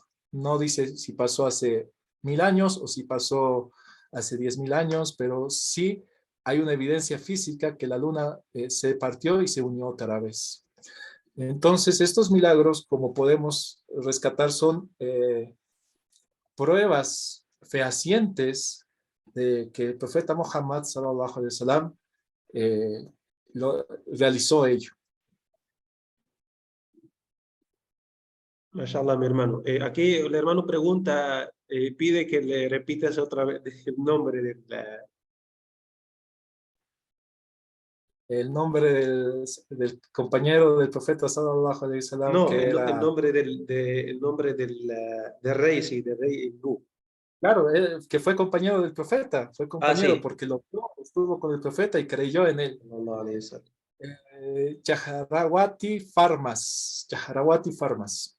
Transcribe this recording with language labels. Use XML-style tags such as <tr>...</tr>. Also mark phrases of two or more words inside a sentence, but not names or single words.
<es>No dice si pasó hace 1000 años o si pasó hace 10.000 años, pero sí hay una evidencia física que la Luna se partió y se unió otra vez. Entonces, estos milagros, como podemos rescatar, son pruebas fehacientes de que el profeta Muhammad</es> <ar>صلى الله عليه وسلم</ar> <es>realizó ello. Mashallah, mi hermano. Aquí el hermano pregunta, pide que le repitas otra vez el nombre de la... El nombre del compañero del profeta</es> <ar>صلى الله عليه وسلم,</ar> <es>No, que era... el nombre del rey, sí, del rey hindú. Claro, que fue compañero del profeta, fue compañero sí. porque estuvo con el profeta y creyó en él. Chakravarti Farmas. Chakravarti Farmas.</es>